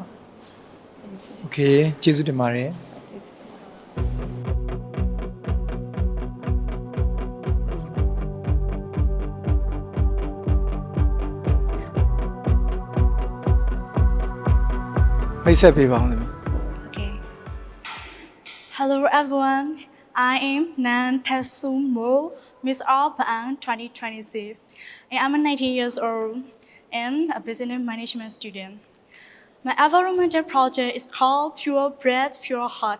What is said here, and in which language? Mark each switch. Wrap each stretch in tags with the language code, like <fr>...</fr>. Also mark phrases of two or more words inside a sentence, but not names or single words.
<my>Okay ကျေးဇူးတင်ပါတယ်မိတ်ဆက်ပေးပါဦးသမီး</my> <en>Okay. Hello everyone. I am Nan Tasumo, Miss Alban 2026. And I'm 19 years old and a business management student. My environmental project is called Pure Breath, Pure Heart.</en>